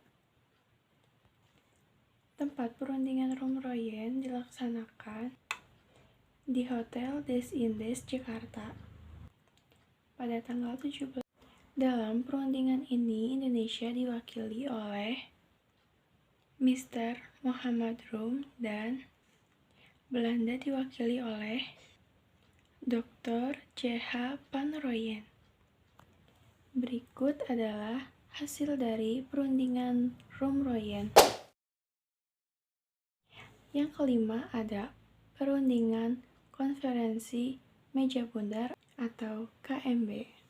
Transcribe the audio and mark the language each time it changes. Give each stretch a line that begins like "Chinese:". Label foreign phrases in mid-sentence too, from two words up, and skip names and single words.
Indonesian: Tempat perundingan Rumroyen dilaksanakan di Hotel Des Indes, Jakarta pada tanggal 17. Dalam perundingan ini, Indonesia diwakili oleh Mr. Muhammad Rum dan Belanda diwakili oleh Dr. C.H. Van Rooyen. Berikut adalah hasil dari perundingan Rumroyen. Yang kelima ada perundingan Konferensi Meja Bundar atau KMB.